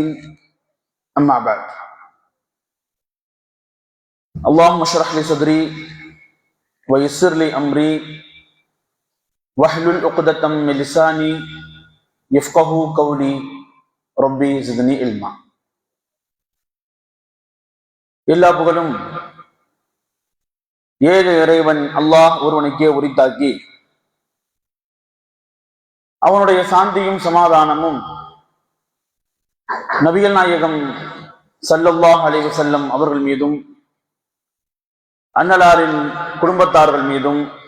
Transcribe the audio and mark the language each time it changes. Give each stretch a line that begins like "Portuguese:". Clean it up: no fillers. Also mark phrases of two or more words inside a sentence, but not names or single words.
Arabic: أما بعد. اللهم اشرح لي صدري ويسر لي أمري واحلل عقدة من لساني يفقهوا قولي ربي زدني علما.
Tamil: எல்லா புகழும் ஏக இறைவன் அல்லாஹ் ஒருவனுக்கே உரித்தாக்கி அவனுடைய சாந்தியும் சமாதானமும் நபிகள் நாயகம்
Arabic: صلى الله عليه وسلم
Tamil: அவர்கள் மீதும் அன்னலாரின் குடும்பத்தார்கள் மீதும்